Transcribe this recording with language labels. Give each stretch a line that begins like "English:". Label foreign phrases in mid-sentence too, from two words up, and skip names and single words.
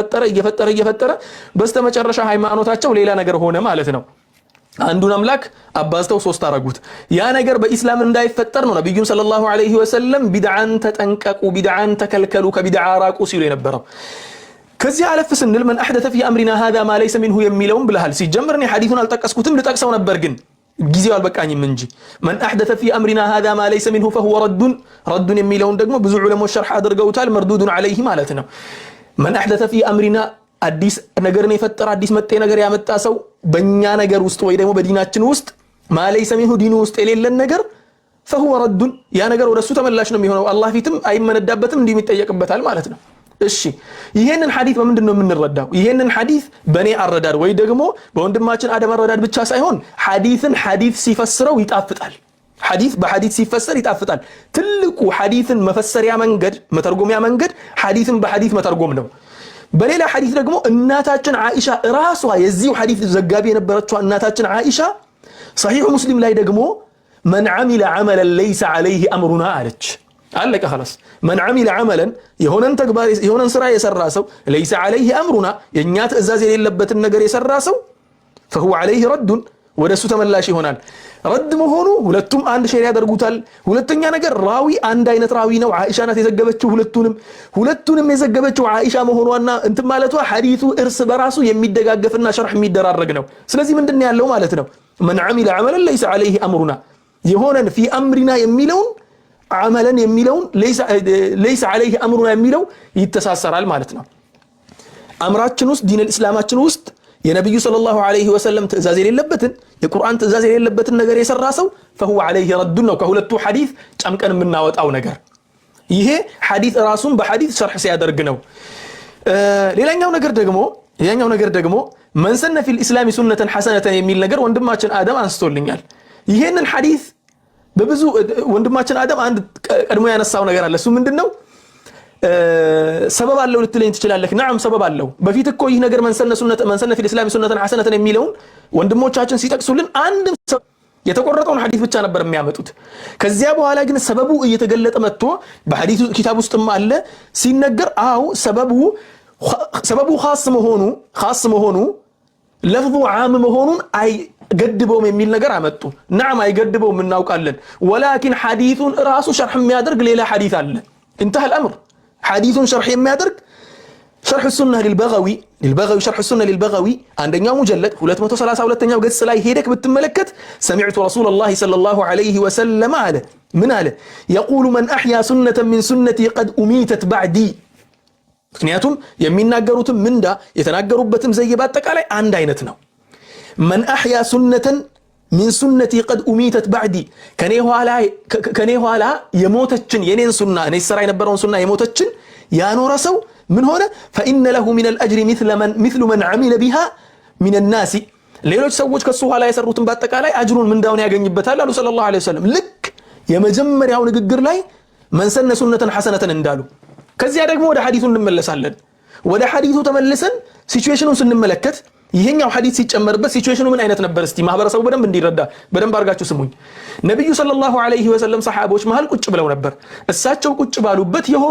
Amharic: እየፈጠረ በስተመጨረሻ ሃይማኖታቸው ሌላ ነገር ሆነ ማለት ነው አንዱን አምላክ አባዝተው ሶስት አረጉት ያ ነገር በእስላም እንዳይፈጠር ነው ነብዩ
Arabic: صلى الله عليه وسلم
Amharic: ቢድዓን ተጠንቀቁ ቢድዓን ተከልከሉ ከቢድዓ ራቁ ሲሉ የነበረው ከዚህ አለፍ ስንል
Arabic: من احدث في امرنا هذا ما ليس منه
Amharic: የሚለውን ብለሃል ሲጀምርኒ ሐዲሱን አልጠቀስኩትም ልጠቅሰው ነበር ግን ጊዜው አልበቃኝም እንጂ
Arabic: من احدث في امرنا هذا ما ليس منه فهو رد
Amharic: የሚለውን ደግሞ ብዙ ዑለሞች ሸርሕ አድርገውታል መርዱዱን عليه ማለት ነው
Arabic: من احدث في
Amharic: امرنا አዲስ ነገርን የፈጠረ አዲስ መጤ ነገር ያመጣ ሰው በእኛ ነገር ውስጥ ወይ ደግሞ በዲናችን ውስጥ
Arabic: ما ليس منه
Amharic: ዲኑ ውስጥ የሌለን ነገር
Arabic: فهو رد
Amharic: ያ ነገር ወደሱ ተመላሽ ነው የሚሆነው አላህ ፊትም አይመነዳበትም እንዲሚጠየቅበታል ማለት ነው እሺ ይሄንን ሐዲስ በምንድነው የምንረዳው ይሄንን ሐዲስ በኔ አረዳድ ወይ ደግሞ በወንድማችን አደም አረዳድ ብቻ ሳይሆን ሐዲስን ሐዲስ ሲፈስረው ይጣፍጣል ሐዲስ በሐዲስ ሲፈሰር ይጣፍጣል ትልቁ ሐዲስን መፈሰሪያ መንገድ መተርጎሚያ መንገድ ሐዲስን በሐዲስ መተርጎም ነው በሌላ ሐዲስ ደግሞ እናታችን አይሻ ራሷ የዚህ ሐዲስ ዘጋቢ የነበረችው እናታችን አይሻ صحيح مسلم ላይ ደግሞ
Arabic: من عمل عملا ليس عليه امرنا
Amharic: አለች አለቀ خلاص
Arabic: من عمل عملا
Amharic: የሆነን ተግባር የሆነን ስራ የሰራ ሰው
Arabic: ليس عليه امرنا
Amharic: የኛ ትእዛዝ የሌለበትን ነገር የሰራ ሰው
Arabic: فهو عليه رد
Amharic: ወደሱ ተመላሽ ይሆናል ረድ መሆኑ ሁለቱም አንድ ሸሪዓ ያደርጉታል ሁለተኛ ነገር ራዊ አንድ አይነት ራዊ ነው አይሻ ናት የዘገበችው ሁለቱንም የዘገበችው አይሻ መሆኗና እንት ማለቷ ሐዲሱ እርስ በራሱ የሚደጋገፍና ሸርሕ የሚደራረግ ነው ስለዚህ ምንድነው ያለው ማለት ነው
Arabic: من عمل عملا ليس عليه امرنا يهونن في امرنا
Amharic: የሚለውን عملا የሚለውን
Arabic: ليس عليه امرنا
Amharic: የሚለው ይተሳሰራል ማለት ነው አምራችን ውስጥ ዲን الاسلامችን ውስጥ የነብዩ
Arabic: صلى الله عليه وسلم
Amharic: ትእዛዝ የሌለበትን የቁርአን ትእዛዝ የሌለበትን ነገር የሰራ ሰው
Arabic: فهو عليه رد
Amharic: ነው ከሁለቱ ሐዲስ ጨምቀን የምናወጣው ነገር ይሄ ሐዲስ ራሱን በሐዲስ ሸርህ ሲያደርግ ነው ሌላኛው ነገር ደግሞ
Arabic: من سن في الاسلام سنة حسنة
Amharic: የሚል ነገር ወንድማችን አደም አንስቶልኛል ይሄንን ሐዲስ በብዙ ወንድማችን አደም አንድ ቀድሞ ያነሳው ነገር አለ እሱ ምንድነው ሰበብ አለው ልትለኝ ትችላለህ نعم ሰበብ አለው በፊት እኮ ይህ ነገር
Arabic: من سن في الاسلام سنة حسنة
Amharic: የሚለውን ወንድሞቻችን ሲጠቅሱልን አንድ የተቆረጠውን ሐዲስ ብቻ ነበር የሚያመጡት ከዚያ በኋላ ግን ሰበቡ እየተገለጠ መጥቶ በሐዲሱ ኪታብ ውስጥም አለ ሲነገር አው ሰበቡ خاص መሆኑ
Arabic: لفظ عام
Amharic: መሆኑን አይገድበውም የሚል ነገር አመጡ نعم አይገድበውም እናውቃለን ولكن ሐዲሱን ራሱ ሸርህ የሚያደርግ ሌላ ሐዲስ አለ
Arabic: انتهى الامر حديث شرح የሚያደርግ شرح السنة للبغوي شرح السنة للبغوي عندنا مجلد
Amharic: 232ኛው ገጽ ላይ ሄደክ ብትመለከት
Arabic: سمعت رسول الله صلى الله عليه وسلم على من على يقول من احيا سنة من سنتي قد اميتت بعدي
Amharic: ምክንያቱም የሚናገሩትም ምንዳ የተናገሩበትም ዘይ ባጠቃላይ አንድ አይነት ነው
Arabic: من احيا سنة من سنتي قد اميتت بعدي
Amharic: ከኔ ኋላ የሞተችን የኔን ሱና እኔ ሰራ የነበረውን ሱና የሞተችን ያኖረ ሰው ምን ሆነ
Arabic: فإن له من الأجر مثل من عمل بها من الناس
Amharic: ሌሎች ሰዎች ከሱ ኋላ የሰሩትን ባጠቃላይ አጅሩን ምንዳውን ያገኝበታል አሉ
Arabic: صلى الله عليه وسلم
Amharic: ልክ የመጀመሪያው ንግግር ላይ
Arabic: من سن سنة حسنة
Amharic: እንዳሉ ከዚያ ደግሞ ወደ ሐዲሱ እንመለሳለን ወደ ሐዲሱ ተመልሰን ሲቹዌሽኑን ስንመለከት ይሄኛው ሐዲስ ሲጨመርበት ሲቹዌሽኑ ምን አይነት ነበር እስቲ ማህበረሰቡ በደንብ እንዲረዳ በደንብ አርጋችሁ ስሙኝ ነብዩ
Arabic: صلى الله عليه وسلم
Amharic: ሰሃቦች መሃል ቁጭ ብለው ነበር እሳቸው ቁጭ ባሉበት የሆኑ